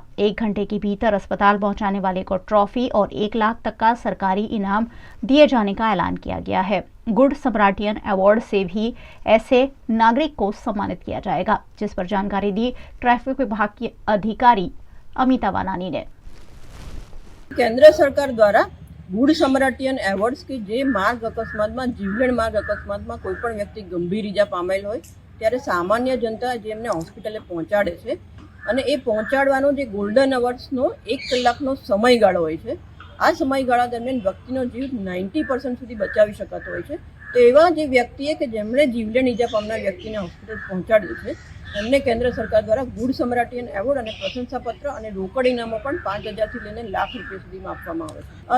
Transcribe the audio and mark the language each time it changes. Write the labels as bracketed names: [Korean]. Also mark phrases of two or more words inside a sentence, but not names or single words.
[Hindi] 1 घंटे के भीतर अस्पताल पहुंचाने वाले को ट्रॉफी और 1 लाख तक का सरकारी इनाम दिए जाने का ऐलान किया गया है। [English] Good Samaritan award [Hindi] से भी ऐसे नागरिक को सम्मानित किया जाएगा, जिस पर जानकारी दी ट्रैफिक विभाग की अधिकारी अमिता वानानी ने। केंद्र सरकार द्वारा [English] Good Samaritan awards [Gujarati] के જે માર્ગ અકસ્માતમાં જીવલેણ માર્ગ અકસ્માતમાં કોઈપણ વ્યક્તિ ગંભીર ઈજા પામેલ હોય ત્યારે સામાન્ય જનતા જેમને હોસ્પિટલે પહોંચાડે છે અને એ પહોંચાડવાનો જે [English] golden hours [Gujarati] 1 કલાકનો સમયગાળો હોય છે, આ સમયગાળા દરમિયાન વ્યક્તિનો જીવ 90% સુધી બચાવી શકાતો હોય છે। તો એવા જે વ્યક્તિએ કે જેમણે જીવલેણ ઈજા પામનાર વ્યક્તિને હોસ્પિટલ પહોંચાડ્યું છે એમને કેન્દ્ર સરકાર દ્વારા [English] Good Samaritan award [Gujarati] અને પ્રશંસાપત્ર અને રોકડ ઇનામો પણ 5,000 થી લઈને લાખ રૂપિયા સુધીમાં આપવામાં આવે છે।